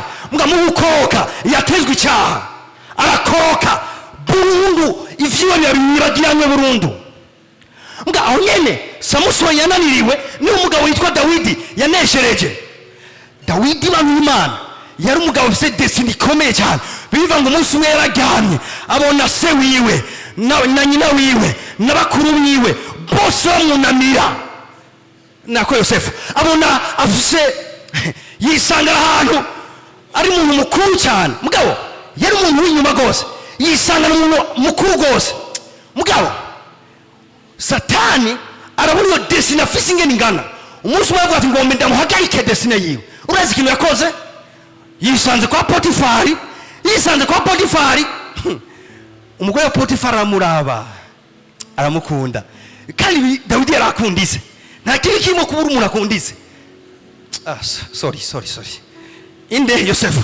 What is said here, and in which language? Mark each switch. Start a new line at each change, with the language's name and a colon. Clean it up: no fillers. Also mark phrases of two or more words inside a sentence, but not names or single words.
Rundi: Mugabo mu gukoka yatezwe icyaha. Arakoka burundu ivyiwe birabagiranywe burundu. Mga aho nyene Samusoni yananiriwe ni umugabo witwa Dawidi yaneshereje.
Kinyarwanda: Dawidi b'Imana yari umugabo ufite destiny ikomeye cyane.
Rundi: Bivuga ngo umunsi umwe yararyamye abona se wiwe na nyina wiwe n'abakuru biwe bose bamunamira. Nako Yosefu abona afise yisanga ahantu ari umuntu mukuru cyane. Mugabo yari umuntu w'inyuma gose. Yisanga n'umuntu mukuru gose. Mugabo Satani arabona iyo destiny afise ingene ingana. Umunsi umwe avuga ati ngombe ndamuhagarike destiny yiwe. Urazi ikintu yakoze? Yisanze kwa Potifari. Umugore wa Potifari aramuraba aramukunda. Kandi Dawidi yarakundise. Nta kibi kirimo kubura umuntu akundise. Sorry. Inde Yosefu.